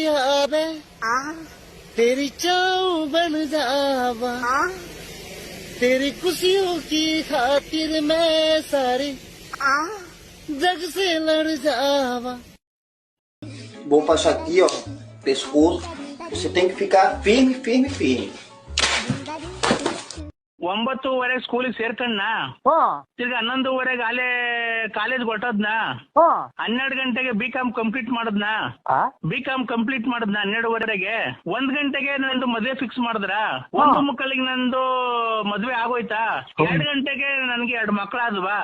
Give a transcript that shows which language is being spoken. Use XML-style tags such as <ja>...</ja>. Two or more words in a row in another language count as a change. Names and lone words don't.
<hi>आवे, तेरी चाव बन जावा, तेरी खुशियों की खातिर मैं सारी जग से लड़ जावा.</hi> <pt>Vou passar aqui, ó, pescoço. Você tem que ficar firme, firme, firme.</pt> <kn>9:00 ಸ್ಕೂಲಿಗೆ ಸೇರ್ಕಣ್ಣ, ತಿರ್ಗಿ 11:00 ಅಲ್ಲೇ ಕಾಲೇಜ್ ಹೊಟ್ಟದ್ನ, 12 ಗಂಟೆಗೆ</kn> <en>BCom complete</en> <kn>ಮಾಡದ್ನ, 12:00ಗೆ 1 ಗಂಟೆಗೆ ನಂದು ಮದ್ವೆ ಫಿಕ್ಸ್ ಮಾಡಿದ್ರ, 1:45 ನಂದು ಮದ್ವೆ ಆಗೋಯ್ತಾ, 2 ಗಂಟೆಗೆ ನನ್ಗೆ 2 ಮಕ್ಕಳಾದ್ವಾ.</kn>